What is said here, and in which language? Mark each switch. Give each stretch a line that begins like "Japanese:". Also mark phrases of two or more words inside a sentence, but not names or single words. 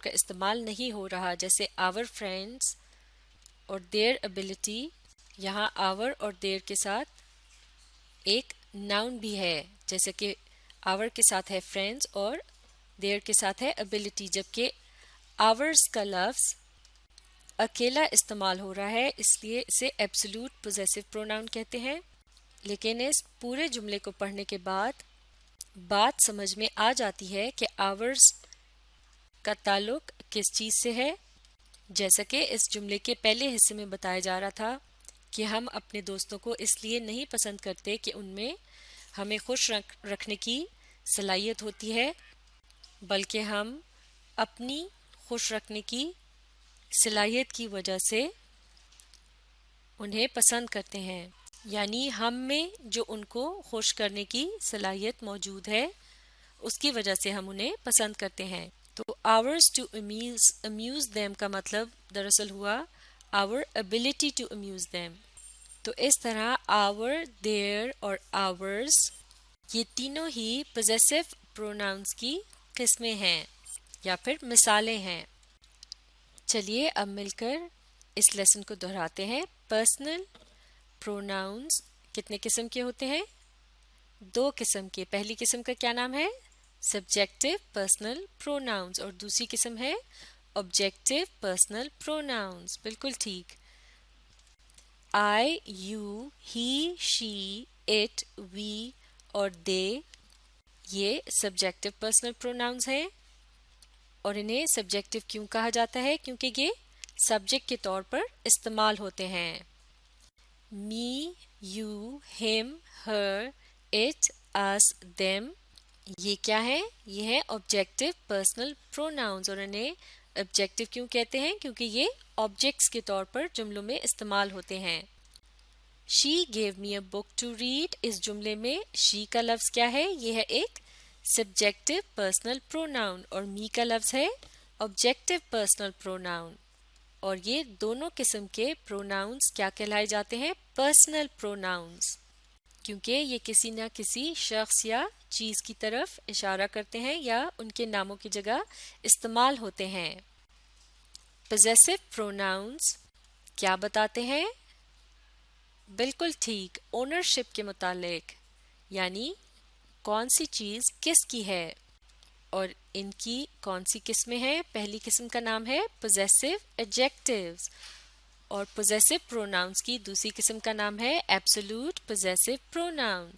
Urdu: کا استعمال نہیں ہو رہا، جیسے
English: our friends
Urdu: اور
English: their ability،
Urdu: یہاں our اور their کے ساتھ ایک noun بھی ہے، جیسے کہ our کے ساتھ ہے friends اور their کے ساتھ ہے ability، جبکہ ours کا لفظ اکیلا استعمال ہو رہا ہے، اس لیے اسے
English: absolute possessive pronoun
Urdu: کہتے ہیں۔ لیکن اس پورے جملے کو پڑھنے کے بعد بات سمجھ میں آ جاتی ہے کہ ours کا تعلق کس چیز سے ہے، جیسا کہ اس جملے کے پہلے حصے میں بتایا جا رہا تھا کہ ہم اپنے دوستوں کو اس لیے نہیں پسند کرتے کہ ان میں ہمیں خوش رکھنے کی صلاحیت ہوتی ہے، بلکہ ہم اپنی خوش رکھنے کی صلاحیت کی وجہ سے انہیں پسند کرتے ہیں، یعنی ہم میں جو ان کو خوش کرنے کی صلاحیت موجود ہے اس کی وجہ سے ہم انہیں پسند کرتے ہیں۔ تو
English: ours to amuse them
Urdu: کا مطلب دراصل ہوا
English: our ability to amuse them۔
Urdu: تو اس طرح
English: our their
Urdu: اور ours یہ تینوں ہی
English: possessive pronouns
Urdu: کی قسمیں ہیں یا پھر مثالیں ہیں۔ چلیے اب مل کر اس لیسن کو دہراتے ہیں۔
English: personal pronouns
Urdu: کتنے قسم کے ہوتے ہیں؟ 2 قسم کے۔ پہلی قسم کا کیا نام ہے؟
English: subjective personal pronouns،
Urdu: اور دوسری قسم ہے
English: objective personal pronouns۔
Urdu: بالکل ٹھیک۔
English: I, you, he, she, it, we
Urdu: اور they یہ
English: subjective personal pronouns
Urdu: ہیں، اور انہیں subjective کیوں کہا جاتا ہے؟ کیونکہ یہ subject کے طور پر استعمال ہوتے ہیں۔
English: me, you, him, her, it, us, them
Urdu: یہ کیا ہے؟ یہ ہے
English: objective personal pronouns،
Urdu: اور انہیں objective کیوں کہتے ہیں؟ کیونکہ یہ objects کے طور پر جملوں میں استعمال ہوتے ہیں۔
English: she gave me a book to read،
Urdu: اس جملے میں she کا لفظ کیا ہے؟ یہ ہے ایک
English: subjective personal pronoun،
Urdu: اور me کا لفظ ہے
English: objective personal pronoun،
Urdu: اور یہ دونوں قسم کے pronouns کیا کہلائے جاتے ہیں؟
English: personal pronouns،
Urdu: کیونکہ یہ کسی نہ کسی شخص یا چیز کی طرف اشارہ کرتے ہیں یا ان کے ناموں کی جگہ استعمال ہوتے ہیں۔
English: possessive pronouns
Urdu: کیا بتاتے ہیں؟ بالکل ٹھیک، اونرشپ کے متعلق، یعنی کون سی چیز کس کی ہے، اور ان کی کون سی قسمیں ہیں. پہلی قسم کا نام ہے
English: possessive adjectives،
Urdu: اور
English: possessive pronouns
Urdu: کی دوسری قسم کا نام ہے
English: absolute possessive pronouns.